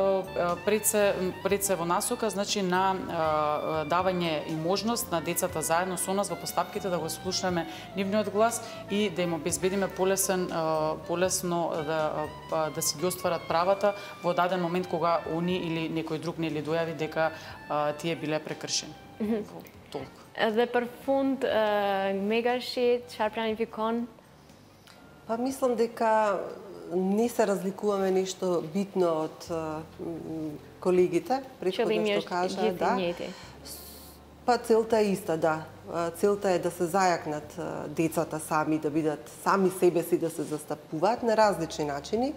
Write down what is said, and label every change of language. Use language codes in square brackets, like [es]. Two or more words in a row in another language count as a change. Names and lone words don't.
[mk] пред се во насока, значи на давање и можност на децата заедно со нас во постапките да го слушнеме нивниот глас и да им обезбедиме полесно да си ги остварат правата во даден момент кога они или некој друг нели дојави дека тие биле прекршени. Толку. [sq] Edhe për fund, Megashi, çfarë planifikon? [mk] Па мислам дека не се разликуваме нешто битно од колегите, претходно што кажа, да. Па целта е иста, да. Целта е да се зајакнат децата сами, да бидат сами себе си да се застапуваат на различни начини.